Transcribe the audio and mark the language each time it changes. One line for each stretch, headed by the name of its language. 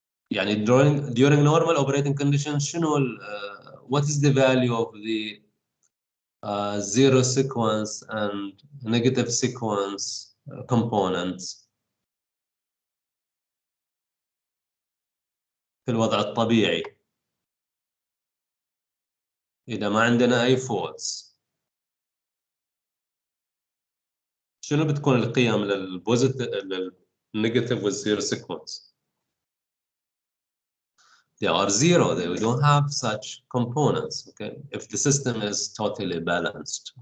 English: يعني during normal operating conditions شنو what is the value of the zero sequence and negative sequence components
Arabic: في الوضع الطبيعي إذا ما عندنا أي
English: faults.
Arabic: شنو بتكون القيم للبوزيتيف للنيجاتيف والزيرو sequence؟
English: They are zero. We don't have such components. Okay, if the system is totally balanced.